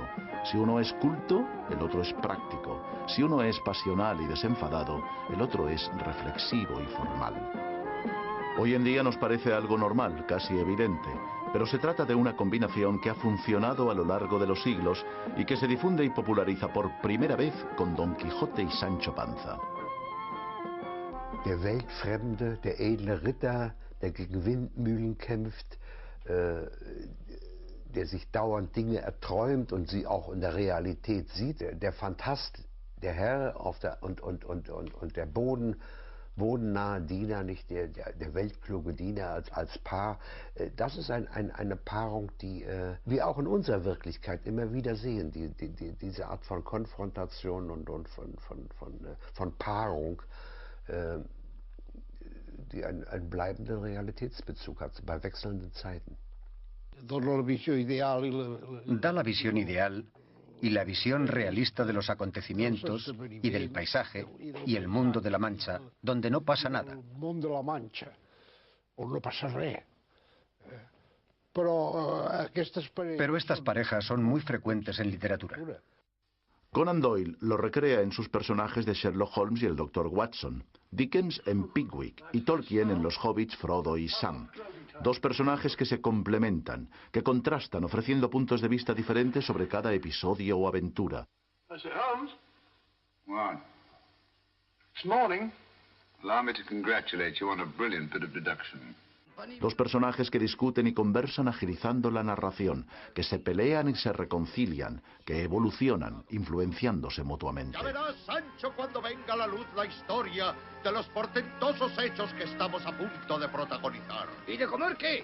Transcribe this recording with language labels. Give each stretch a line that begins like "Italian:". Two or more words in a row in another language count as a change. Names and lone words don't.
Spanish: Si uno es culto, el otro es práctico. Si uno es pasional y desenfadado, el otro es reflexivo y formal. Hoy en día nos parece algo normal, casi evidente, pero se trata de una combinación que ha funcionado a lo largo de los siglos y que se difunde y populariza por primera vez con Don Quijote y Sancho Panza.
German: Der Weltfremde, der edle Ritter, der gegen Windmühlen kämpft, der sich dauernd Dinge erträumt und sie auch in der Realität sieht. Der Phantast, der Herr und der bodennahe Diener, nicht der weltkluge Diener als Paar. Das ist eine Paarung, die wir auch in unserer Wirklichkeit immer wieder sehen. Diese Art von Konfrontation und von Paarung, die einen bleibenden Realitätsbezug hat bei wechselnden Zeiten.
Spanish: Da la visión ideal y la visión realista de los acontecimientos y del paisaje y el mundo de la Mancha, donde no pasa nada. Pero estas parejas son muy frecuentes en literatura. Conan Doyle lo recrea en sus personajes de Sherlock Holmes y el Dr. Watson, Dickens en Pickwick y Tolkien en los hobbits Frodo y Sam. Dos personajes que se complementan, que contrastan ofreciendo puntos de vista diferentes sobre cada episodio o aventura.
English: Holmes? What? This morning. Allow me to congratulate you on a brilliant bit of deduction.
Spanish: Dos personajes que discuten y conversan agilizando la narración, que se pelean y se reconcilian, que evolucionan, influenciándose mutuamente. Ya verás, Sancho, cuando venga a la luz la historia de los portentosos hechos que estamos a punto de protagonizar. ¿Y de comer qué?